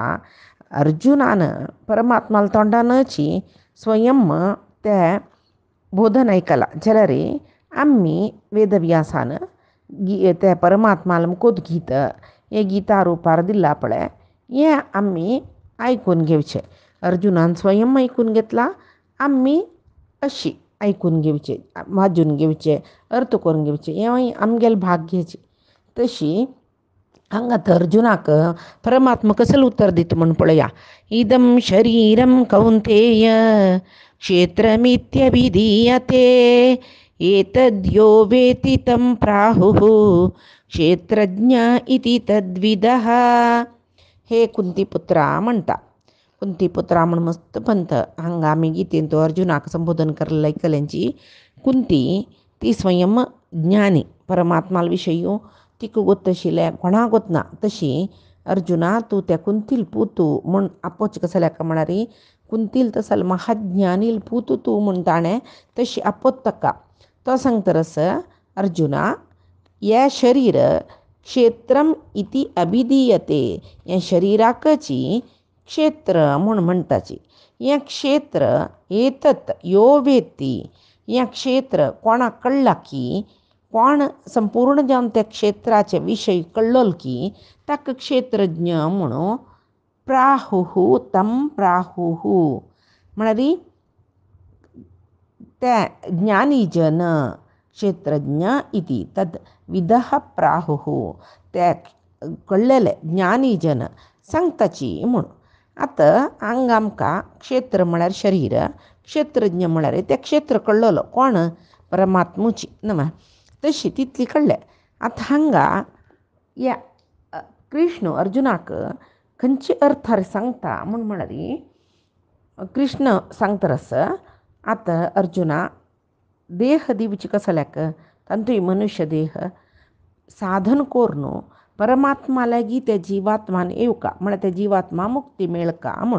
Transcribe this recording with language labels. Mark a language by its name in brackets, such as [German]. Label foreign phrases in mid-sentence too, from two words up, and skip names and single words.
[Konkani] अर्जुनान परमात्माला तोंडानची स्वयं ते बोधन ऐकला जाल्यार आम्ही वेदव्यासान ते परमात्माला मुकोद गीत हे गिता रुपार दिला पळय हे आम्ही ऐकून घेवचे. अर्जुनान स्वयं ऐकून घेतला, आम्ही अशी ऐकून घेवचे, वाजून घेवचे, अर्थ करून घेवचे, हे आमगेले भाग घेवचे. तशी हांगा तर अर्जुनाक परमात्मा कसलं उत्तर दिता म्हण पळया. [Sanskrit] इदं शरीरं कौन्तेय क्षेत्रमित्यभिधीयते एतद्यो वेति तं प्राहुः क्षेत्रज्ञ इति तद्विदः. [Konkani] हे कुंतीपुत्रा म्हणटा. कुंतीपुत्रा म्हण मस्त पंथ हांगा आमी गीतेन तो अर्जुनाक संबोधन करलें ऐकल्यांची. कुंती ती स्वयं ज्ञानी परमात्माल विशयी तिका गोत्तशिल्लें कोणाक गोतना. तशी अर्जुना तूं त्या कुंतील पूतू म्हण आपोच कसल्याक म्हणल्यार कुंतील तसल महाज्ञानील पूतू तूं म्हण ताणें तशी आपोत ताका. तो सांगतरस अर्जुना हे शरीर [Sanskrit] क्षेत्रम इति अभिधीयते. [Konkani] हे शरीराकची क्षेत्र म्हण म्हणटाची. हें क्षेत्र [Sanskrit] एतत यो वेत्ती. [Konkani] हें क्षेत्र कोणाक कळ्ळा की कोण संपूर्ण जावन त्या क्षेत्राचे विशय कळ्ळो की ताका क्षेत्रज्ञ म्हणून [Sanskrit] प्राहुः तं प्राहुः [Konkani] म्हळ्यार ते ज्ञानी जन [Sanskrit] क्षेत्रज्ञ इति तद विदः प्राहुः [Konkani] ते कळलेले ज्ञानी जन सांगताची म्हूण. आतां हांगा आमकां क्षेत्र म्हळ्यार शरीर, क्षेत्रज्ञ म्हळ्यार ते क्षेत्र कळ्ळलो कोण परमात्मुची न्हय. तशी तितली कळ्ळें. आतां हांगा या कृष्ण अर्जुनाक खंयचे अर्थार सांगता म्हूण म्हळ्यार कृष्ण सांगतरस आतां अर्जुना देह दिवचे कसल्याक तांतूय मनुष्य देह साधन करून परमात्मा लागीं त्या जिवात्मान येवका म्हळ्यार त्या जिवात्मा मुक्ती मेळका म्हूण.